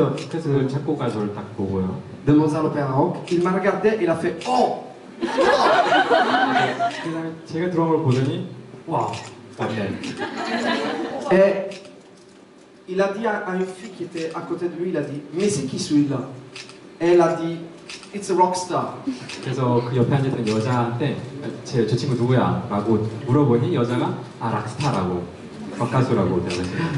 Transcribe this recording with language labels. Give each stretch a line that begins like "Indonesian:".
Korean: 그래서 그 작곡가 저를 딱 보고요.
French: de Mozart l'Opéra Rock, il m'a regardé, il a fait Oh!
Korean: 그다음에 제가 들어온 걸 보더니 와, 맞네.
French: Et il a dit à une fille qui était à côté de lui, il a dit Mais c'est qui celui-là? Et elle a dit
English: It's a rock star.
Korean: 그래서 그 옆에 앉아있던 여자한테 저 친구 누구야? 라고 물어보니 여자가 락스타라고 락가수라고 대답했어요.